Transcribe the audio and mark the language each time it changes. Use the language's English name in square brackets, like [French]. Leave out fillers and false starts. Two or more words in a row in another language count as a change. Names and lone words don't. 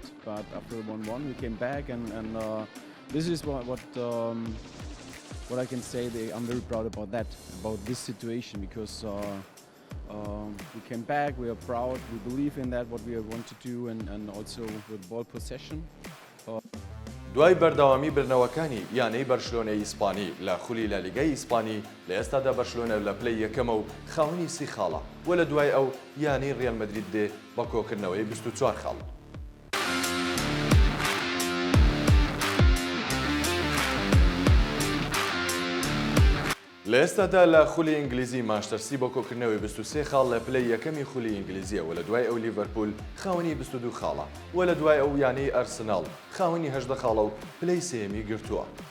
[English] But after 1-1 we came back, and this is what I can say. I'm very proud about this situation because. We came back, we are proud, we believe in that, what we want to do, and also with ball possession. [Central Kurdish] دوای بەردەوامی برنەوەکانی یانەی بەرشلۆنەی ئیسپانی لە خولی لالیگای ئیسپانی لە ئێستادا بەرشلۆنە لە پلەی یەکەمە و خاوەنی 30 خاڵە و لە دوای ئەو یانەی ڕیال مەدرید دێ بە کۆکردنەوەی 24 خاڵ. لە ئێستادا لە خولی ئینگلیزی مانچستەر بۆ کۆکردنەوەی 23 خاڵ لە پلەی یەکەمی خولی ئینگلیزیە و لە دوای ئەو لیڤەرپول خاوەنی 22 خاڵە و لە دوای ئەو یانەی ئەرسناڵ خاوەنی 18 خاڵە و پلەی سێمی گرتووە.